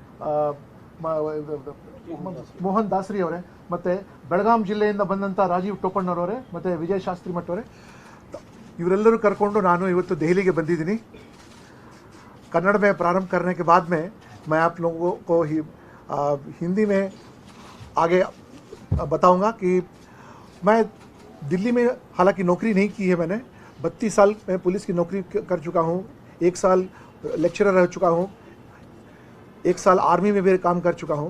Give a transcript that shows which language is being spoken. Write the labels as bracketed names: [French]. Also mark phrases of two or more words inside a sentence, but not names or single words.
[Kannada] ಮೋಹನ್ ದಾಸರಿ ಅವರೇ, ಮತ್ತು ಬೆಳಗಾಂ ಜಿಲ್ಲೆಯಿಂದ ಬಂದಂಥ ರಾಜೀವ್ ಟೋಪಣ್ಣವರವರೇ, ಮತ್ತು ವಿಜಯ್ ಶಾಸ್ತ್ರಿ ಮಠವರೇ, ಇವರೆಲ್ಲರೂ ಕರ್ಕೊಂಡು ನಾನು ಇವತ್ತು ದೆಹಲಿಗೆ ಬಂದಿದ್ದೀನಿ। [Hindi] कन्नड़ में प्रारंभ करने के बाद में मैं आप लोगों को हिंदी में आगे बताऊंगा कि मैं दिल्ली में हालांकि नौकरी नहीं की है, मैंने 32 साल में पुलिस की नौकरी कर चुका हूँ, 1 साल लेक्चरर रह चुका हूँ, 1 साल आर्मी में भी काम कर चुका हूँ।